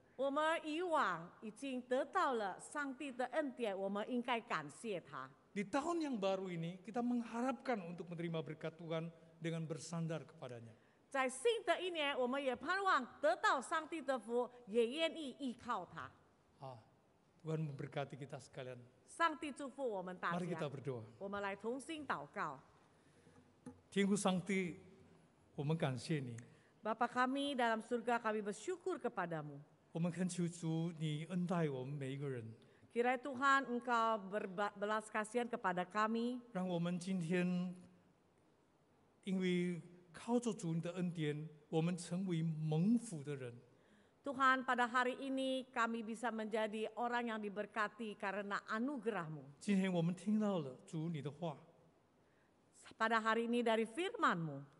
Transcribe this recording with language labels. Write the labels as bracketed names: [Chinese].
[Chinese] 我们以往已经得到了上帝的恩典，我们应该感谢他。 [Indonesian] Di tahun yang baru ini, kita mengharapkan untuk menerima berkat Tuhan dengan bersandar kepadanya. [Chinese] 在新的一年，我们也盼望得到上帝的福，也愿意依靠他。 [Indonesian] Tuhan memberkati kita sekalian. [Chinese] 上帝祝福我们大 [Indonesian] Mari kita [Chinese] 家。 [Indonesian] berdoa. [Chinese] 我们来同心祷告。天父上帝，我们感谢你， [Indonesian] Bapa kami dalam surga, kami bersyukur kepadamu. [Chinese] 我们恳求主，你恩待我们每一个人， [Indonesian] Kiranya Tuhan Engkau berbelas kasihan kepada kami, [Chinese] 让我们今天因为靠着主你的恩典，我们成为蒙福的人。 [Indonesian] Tuhan, pada hari ini kami bisa menjadi orang yang diberkati karena anugerah-Mu. [Chinese] 今天我们听到了主你的话， [Indonesian] Pada hari ini dari firman-Mu,